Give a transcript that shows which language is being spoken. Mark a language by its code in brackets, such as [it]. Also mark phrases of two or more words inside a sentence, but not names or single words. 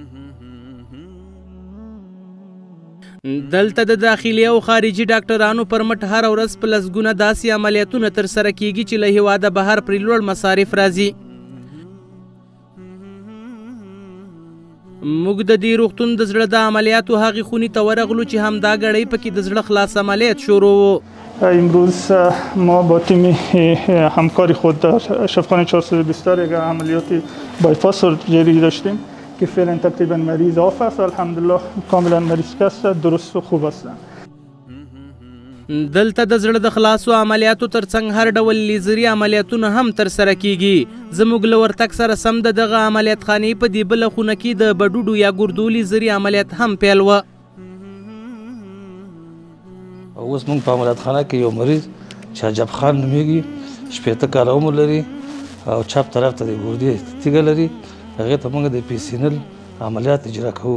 [ps] دلته د داخلي او خارجي ډاکټرانو پر مټ هره ورځ په لسګونه داسې عملیاتونه ترسره کیږي چې له هیواده بهر پرې لوړ مصارف راځي. موږ د دې روغتون د زړه د عملیاتو هغې خونې ته ورغلو چې همدا ګړۍ پکې د زړه خلاص عملیات شروع و. [fa] امروز ما با تیم همکار خود در شفاخانه 420 یک عملیات [en] bypass surgery [fa] داشتیم که فعلا تقریبا مریض عاف است الحمدلله کاملا مریض است درست و خوب هستند. [ps] دلته د زړه د خلاصو عملیاتو ترڅنګ هر ډول لیزري عملیاتونه هم ترسره کیږي. زموږ له ورتګ سره سم د دغه عملیات خانې په دې بله خونه کې د بډوډو یا ګردو لیزري عملیات هم پیل وه. اوس موږ په عملیات خانه کې یو مریض چې عجب خان نومیږي 80 کاله عمر لري او چپ طرف ته د ګردې تیږه لري هغې ته موږ د پیسینل عملیات اجرا کوو.